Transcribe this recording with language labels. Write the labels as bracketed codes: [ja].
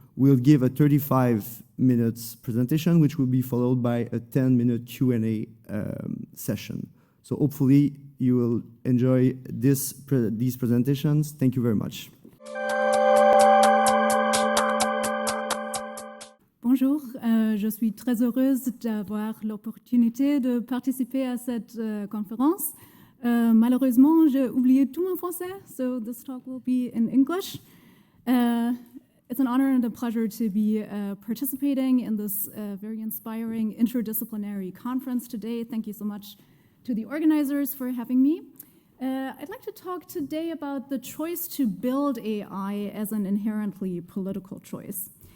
[en] will give a 35 minutes presentation, which will be followed by a 10-minute Q&A session. So hopefully you will enjoy these presentations. Thank you very much. [fr] Bonjour, je suis très heureuse d'avoir l'opportunité de participer à cette conférence. Malheureusement, j'ai oublié tout mon français, [en] so this talk will be in English. It's an honor and a pleasure to be participating in this very inspiring interdisciplinary conference today. Thank you so much to the organizers for having me. I'd like to talk today about the choice to build AI as an inherently political choice.